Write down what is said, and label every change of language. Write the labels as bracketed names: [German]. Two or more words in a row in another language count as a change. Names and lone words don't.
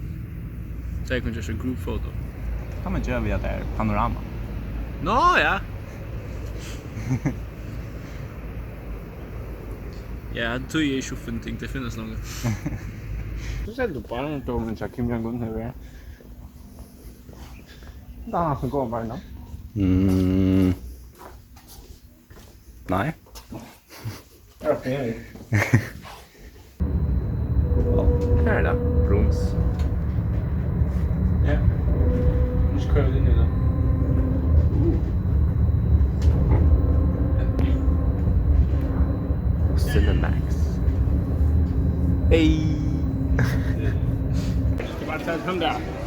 [Norwegian] Så jeg kunne gjøre [English] group photo. [Norwegian] Kan man gjøre via det panorama? Nå, ja. Ja, det tog jeg ikke opp en ting, det finnes noe. Så ser du bare en tog, men så Kim Jong-un her, ja. Det er han som går bare nå. Nei. Okay. Her er det. Brooms. [Danish] Ja. Nu skal jeg ind i det. Cinemax. Hey! Jeg skal bare tage ham der.